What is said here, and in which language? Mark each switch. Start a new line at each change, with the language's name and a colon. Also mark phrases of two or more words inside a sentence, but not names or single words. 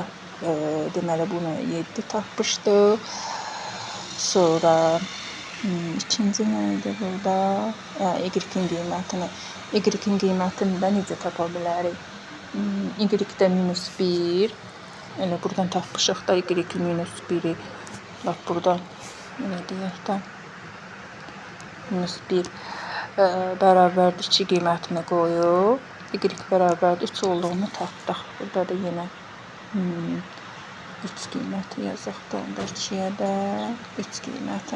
Azerbaijani: Deməli, bunu 7 tapmışdıq. Sonra ikinci nə idi burada? Y-in qiymətini. Y-in qiymətini də necə tapa bilərik? Y-də minus 1. Elə buradan tapmışıq da y-in minus 1-i. Bax, buradan, elə deyək də, minus 1 bərabərdir 2 qiymətini qoyub. Y bərabərdir 3 olduğunu tapdıq. Burada da yenə 3 qiyməti yazıq da, onda 2-yə də 3 qiyməti.